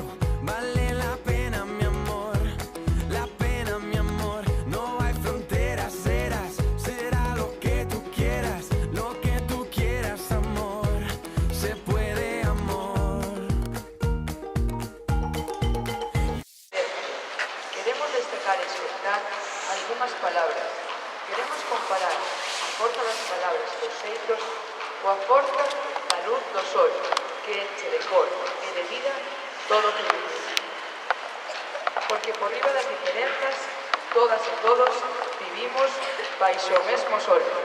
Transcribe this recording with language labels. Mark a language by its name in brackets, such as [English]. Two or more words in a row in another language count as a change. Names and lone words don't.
[Spanish] Vale la pena, mi amor, la pena, mi amor. No hay fronteras, será lo que tú quieras, amor. Se puede, amor. [Galician] Queremos destacar e soltar algunhas palabras. Queremos comparar a forza das palabras dos xeitos coa forza da luz do sol, que enche de cor e de vida todo o que vive. Porque por riba das diferenzas, todas e todos vivimos baixo o mesmo sol.